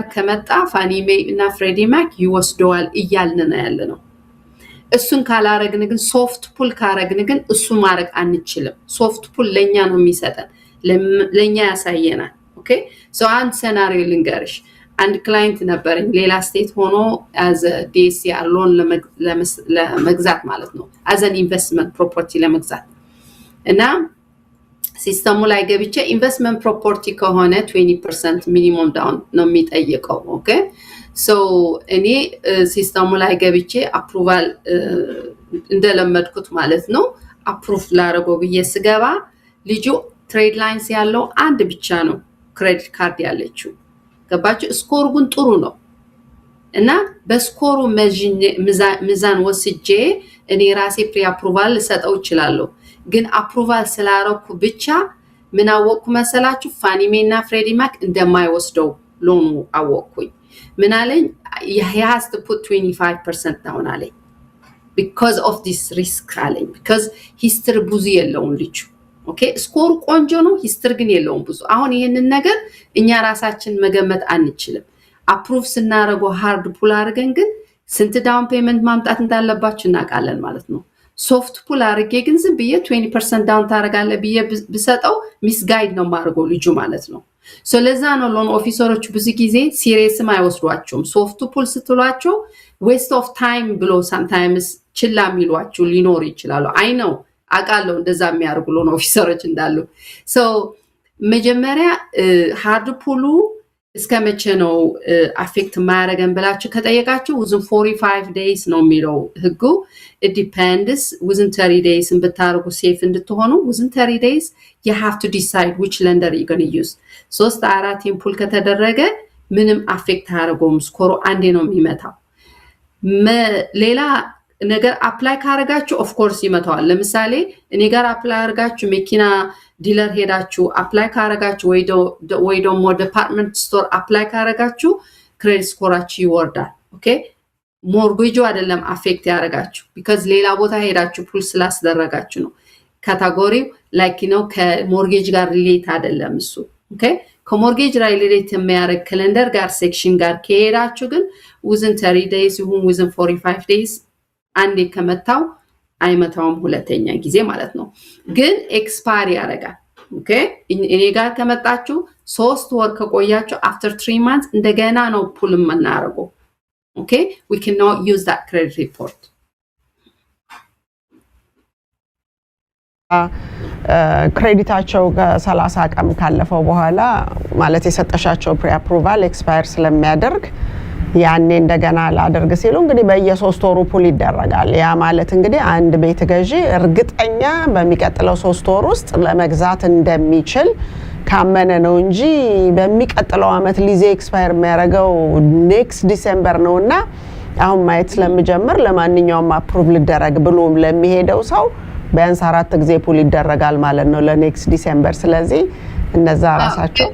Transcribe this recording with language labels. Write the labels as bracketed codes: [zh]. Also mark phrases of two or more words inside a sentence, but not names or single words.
[am] ከመጣ ፋኒሜ እና ፍሬዲ ማክ ይወስደዋል እያልን ነው ያለነው እሱን ካላረግን ግን [en] soft pull [am] ካረግን ግን እሱ ማረግ አንችልም [en] soft pull [am] ለኛ ነው የሚሰጠን ለኛ ያሳየናል [en] okay so [am] አንድ ሰናሪዮ ልንገርሽ አንድ ክላይንት ነበርኝ ሌላ ስቴት ሆኖ [en] as a DSCR loan [am] ለመግዛት ማለት ነው [en] as an investment property [am] ለመግዛት እና ሲስተሙ ላይ ገብቼ [en] investment property [am] ከሆነ 20% [en] minimum down [am] ነው የሚጠይቀው [en] okay so [am] እኔ ሲስተሙ ላይ ገብቼ አፕሩቫል እንደለመድኩት ማለት ነው አፕሩቭ ላረገው በየስገባ ልጁ [en] trade lines [am] ያለው አንድ ብቻ ነው [en] credit card [am] ያለችው ገባችሁ ስኮር ግን ጥሩ ነው እና በስኮሩ ሚዛን ወስጄ እኔ ራሴ [en] pre approval [am] ሰጠው ይችላል ግን አፕሩቫል ስላረኩ ብቻ ምን አወቅኩ መሰላችሁ ፋኒሜና ፍሬዲ ማክ እንደማይወስደው ሎኑ አወቅኩኝ ምን አለኝ [en] he has to put 25% down [am] አለኝ [en] because of this risk [am] አለኝ [en] because history [am] ብዙ የለውም ልጅ [en] okay score [am] ቆንጆ ነው history ግን የለውም ብዙ አሁን ይሄንን ነገር እኛ ራሳችን መገመት አንችልም አፕሩቭ ስናረገው [en] hard pull [am] አድርገን ግን ስንት [en] down payment [am] ማምጣት እንዳለባችሁ እናውቃለን ማለት ነው [en] soft pull [am] አርጌ ግን ዝም ብዬ 20% ዳውን ታረጋለ ብዬ ብሰጠው ሚስጋይድ ነው ማርገው ልጁ ማለት ነው ሶ ለዛ ነው [en] loan officers [am] ብዙ ጊዜ ሲሪየስም አይወስዷቸውም [en] soft pull [am] ስትሏቸው [en] waste of time [am] ብሎ sometimes ችላ የሚሏቸው ሊኖር ይችላል አይ ነው አቃለው እንደዛ የሚያርጉ [en] loan officers [am] እንዳሉ ሶ መጀመሪያ [en] hard pull [am] እስከመቼ ነው አፌክት ማያረገን ብላችሁ ከጠየቃችሁ [en] within 45 days [am] ነው የሚለው ህጉ [en] it depends within 30 days [am] እንብታርጉ ሴፍ እንድትሆኑ [en] within 30 days you have to decide which lender you're going to use [am] 3-4 ኢምፑል ከተደረገ ምንም አፌክት አያረገውም ስኮሩ አንዴ ነው የሚመታው ሌላ ነገር አፕላይ ካረጋችሁ [en] of course [am] ይመታዋል ለምሳሌ እኔ ጋር አፕላይ አርጋችሁ መኪና ዲለር ሄዳችሁ አፕላይ ካረጋችሁ ወይ ደግሞ [en] department store [am] አፕላይ ካረጋችሁ ክሬዲት ስኮራችሁ ይወርዳል ኦኬ ሞርጌጁ አይደለም አፌክት ያረጋችሁ because ሌላ ቦታ ሄዳችሁ ፑል ስላስደረጋችሁ ነው ካታጎሪው ላይክ ነው ከሞርጌጅ ጋር ሪሌት አይደለም እሱ ኦኬ ከሞርጌጅ ጋር ሪሌት የሚያረግ ካሌንደር ጋር ሴክሽን ጋር ከሄዳችሁ ግን [en] within 30 days [am] ይሁን [en] within 45 days [am] አንዴ ከመታው አይመታውም ሁለተኛ ጊዜ ማለት ነው ግን ኤክስፓየር ያረጋል ኦኬ እኔ ጋር ከመጣችሁ 3 ወር ከቆያችሁ [en] after 3 months [am] እንደገና ነው ፑል እናረጋው ኦኬ [en] we cannot use that credit report [am] ክሬዲታቸው ከ30 ቀን ካለፈው በኋላ ማለት የሰጠሻቸው ፕሪ አፕሩቫል ኤክስፓየር ስለሚያደርግ ያኔ እንደገና ላደርግ ሲሉ እንግዲህ በየ3 ወሩ ፑል ይደረጋል። ያ ማለት እንግዲህ አንድ ቤት ገዢ እርግጠኛ በሚቀጥለው 3 ወር ውስጥ ለመግዛት እንደሚችል ካመነ ነው እንጂ በሚቀጥለው አመት ሊዜ ኤክስፓየር የሚያደርገው [en] next December [am] ነውና አሁን ማየት ስለምጀምር ለማንኛውም አፕሩቭ ሊደረግ ብሎ ለሚሄደው ሰው ቢያንስ 4 ጊዜ ፑል ይደረጋል ማለት ነው ለኔክስት ዲሴምበር። ስለዚህ እነዛ ራሳቸው